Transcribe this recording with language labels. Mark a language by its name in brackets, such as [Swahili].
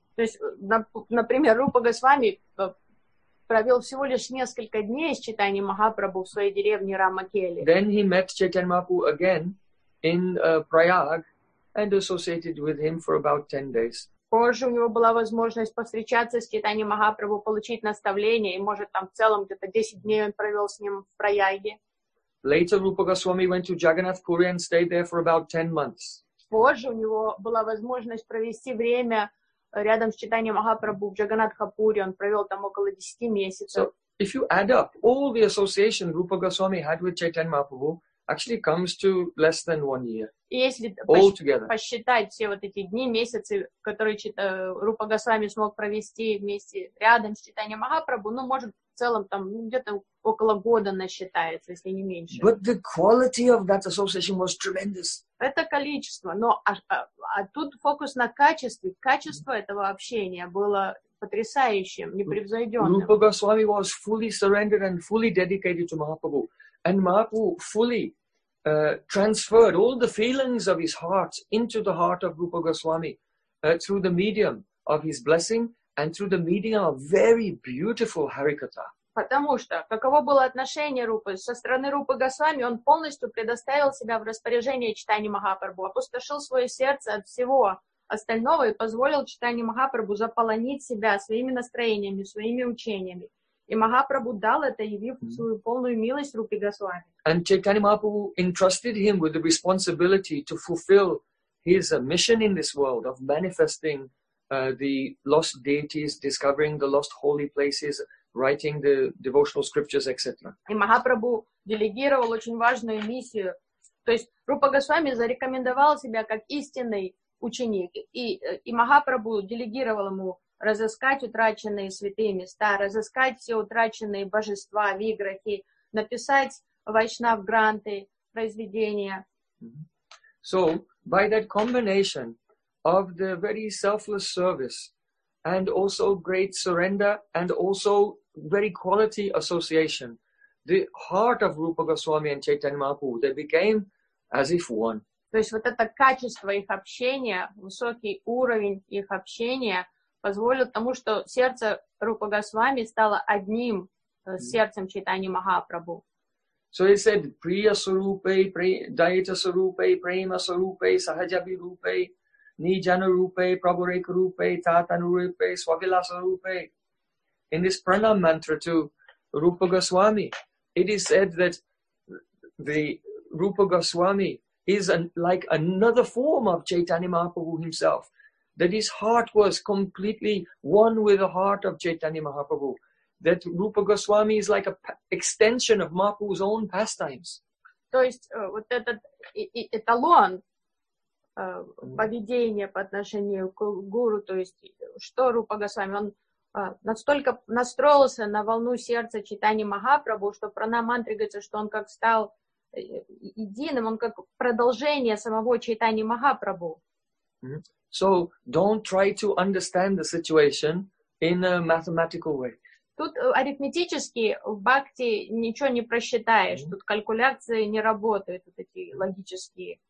[Russian] То есть, например, Рупа Госвами провел всего лишь несколько дней с Чайтаньей Махапрабху в своей деревне Рамакели. [English] Then he met Chaitanya Mahaprabhu again in Prayag and associated with him for about 10 days. [Russian] Позже у него была возможность повстречаться с Чайтаньей Махапрабху, получить наставление, и, может, там в целом где-то 10 дней он провел с ним в Праяге. [English] Later, Rupa Goswami went to Jagannath Puri and stayed there for about 10 months. [Russian] Позже у него была возможность провести время рядом с Чайтаньей Махапрабху в Джаганнатхапуре. Он провел там около 10 месяцев. [English] So, if you add up all the association Rupa Goswami had with Chaitanya Mahaprabhu, actually comes to less than 1 year. [Russian] Если посчитать все вот эти дни, месяцы, которые Рупа Госвами смог провести вместе рядом с Чайтаньей Махапрабху, ну, может, в целом там где-то около года насчитается, если не меньше. [English] But the quality of that association was tremendous. [Russian] Это количество, но тут фокус на качестве. Качество этого общения было потрясающим, непревзойденным. [English] Rupa Goswami was fully surrendered and fully dedicated to Mahaprabhu. And Mahaprabhu fully transferred all the feelings of his heart into the heart of Rupa Goswami through the medium of his blessing and through the medium of very beautiful Harikatha. [Russian] Потому что, каково было отношение Рупы? Со стороны Рупы Госвами он полностью предоставил себя в распоряжение Чайтаньи Махапрабху, опустошил свое сердце от всего остального и позволил Чайтанье Махапрабху заполонить себя своими настроениями, своими учениями. И Махапрабху дал это, явив свою полную милость Рупе Госвами. [English] And Chaitanya Mahaprabhu entrusted him with the responsibility to fulfill his mission in this world of manifesting the lost deities, discovering the lost holy places, writing the devotional scriptures, etc. [Russian] И Махапрабху делегировал очень важную миссию. То есть Рупа Госвами зарекомендовал себя как истинный ученик. И Махапрабху делегировал ему разыскать утраченные святые места, разыскать все утраченные божества, виграхи, написать вайшнав-гранты, произведения. [English] So, by that combination of the very selfless service and also great surrender and also very quality association, the heart of Rupa Goswami and Chaitanya Mahaprabhu, they became as if one. [Russian] То есть вот это качество их общения, высокий уровень их общения позволил тому, что сердце Рупа Госвами стало одним сердцем Чайтаньи Махапрабху. [Sanskrit] So he said, Priya Sarupe, Dayita Sarupe, Prema Sarupe, Sahajabi Rupe, Nijana Rupe, Prabhureka Rupe, Tatanu Rupe, Swavilasa Rupe. [English] In this pranam mantra to Rupa Goswami, it is said that the Rupa Goswami is like another form of Chaitanya Mahaprabhu himself. That his heart was completely one with the heart of Chaitanya Mahaprabhu. That Rupa Goswami is like an extension of Mahaprabhu's own pastimes. [Russian] То есть вот этот эталон поведения по отношению к гуру, то есть что Рупа Госвами, он настолько настроился на волну сердца Чайтаньи Махапрабху, что пранамантра говорится, что он как стал единым, он как продолжение самого Чайтаньи Махапрабху. Mm-hmm. [English] So, don't try to understand the situation in a mathematical way. [Russian] Тут арифметически в бхакти ничего не просчитаешь, mm-hmm. тут калькуляции не работают, вот эти логические.